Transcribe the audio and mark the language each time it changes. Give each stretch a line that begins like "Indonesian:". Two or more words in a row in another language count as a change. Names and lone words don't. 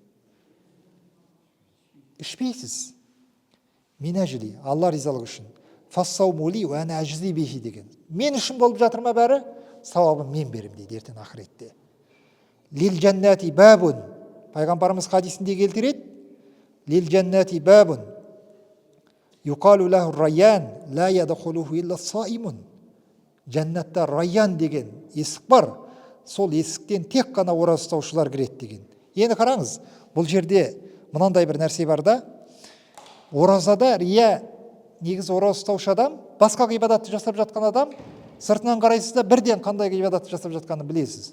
Kazakh: Ішпейсіз. Мен әжілі, Алла ризалығы үшін.
Arabic: فالصوم لي وأنا أجزي به
Kazakh: деген. Мен үшін болып жатыр ма бәрі? Сауабын мен берем дейді ертең ақыретте.
Arabic: للجنة باب,
Kazakh: пайғамбарымыз хадисінде келтіреді.
Arabic: للجنة باب يقال له الريان لا يدخله إلا صائم.
Kazakh: Жәннатта райян деген есік бар, сол есіктен тек қана ораза ұстаушылар кіреді деген. Енді қараңыз, бұл жерде мынандай бір нәрсе бар да, оразада рия, негізі ораза ұстаушы адам, басқа ғибадатты жасап жатқан адам, сыртынан қарайсыз да бірден қандай ғибадатты жасап жатқанын білесіз.